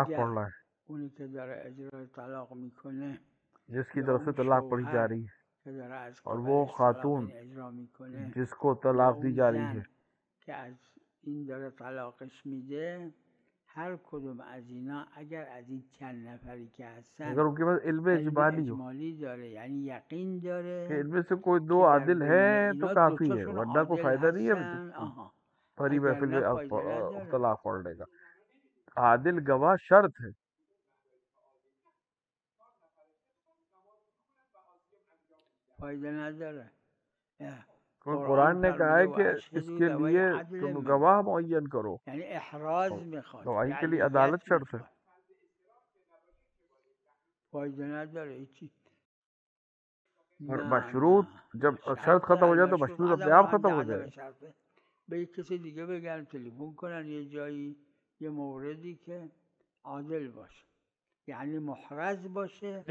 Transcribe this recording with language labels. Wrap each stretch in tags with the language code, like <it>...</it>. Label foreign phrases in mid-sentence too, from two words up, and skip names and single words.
<ur>اگر پڑھ رہا ہے</ur> <fa>اونی که داره اجرای طلاق میکنه</fa> <ur>جس کی یا طرف سے</ur> <fa>اون</fa> <ur>طلاق پڑھی جا</ur> <fa>شوهر</fa> <ur>رہی ہے</ur> <fa>که داره از</fa> <ur>اور وہ</ur> <fa>قبلش طلاق</fa> <ur>خاتون</ur> <fa>این اجرا میکنه</fa> <ur>جس کو یا طلاق دی</ur> <fa>اون</fa> <ur>جا رہی ہے</ur> <fa>زن که از این داره طلاقش میده هر کدوم از اینا اگر از این چند نفری که هستن</fa> <ur>اگر ان کے پاس علم علم اجمالی ہو</ur> <fa>اجمالی داره یعنی یقین</fa> <ur>کہ</ur> <fa>داره</fa> <ur>ان میں سے کوئی دو</ur> <fa>که در</fa> <ur>عادل</ur> <fa>بین</fa> <ur>ہیں تو</ur> <fa>اینا</fa> <ur>کافی ہے،</ur> <fa>دوتاشون</fa> <ur>ورنہ کوئی</ur> <fa>عادل</fa> <ur>فائدہ نہیں ہے</ur> <fa>هستن آها</fa> <ur>بھری</ur> <fa>اگر</fa> <ur>محفل</ur> <fa>نه</fa> <ur>میں</ur> <fa>فایده نداره</fa> <ur>طلاق پڑھنے کا. عادل گواہ شرط ہے.</ur> <fa>فایده نداره</fa> <ur>قرآن نے کہا ہے</ur> <fa>فرموده و</fa> <ur>کہ اس</ur> <ar>اشهدوا</ar> <ur>کے</ur> <ar>ذوی</ar> <ur>لیے</ur> <ar>عدل</ar> <ur>تم</ur> <ar>منکم</ar> <ur>گواہ معین کرو.</ur> <fa>یعنی احراز میخواد</fa> <ur>گواہی کے لیے</ur> <fa>رعیت</fa> <ur>عدالت شرط ہے.</ur> <fa>میخواد فایده نداره هیچی</fa> <ur>اور</ur> <fa>نه مشروط نه</fa> <ur>جب</ur> <fa>نه شرط</fa> <ur>شرط ختم ہو جائے تو</ur> <fa>المشروط</fa> <ur>مشروط اپنے</ur> <fa>عدم</fa> <ur>آپ ختم ہو</ur> <fa>عدم</fa> <ur>جائے.</ur> <fa>شرطه به یک کسی دیگه بگن تلفن کنن یه جایی یه موردی که عادل باشه یعنی محرز باشه</fa>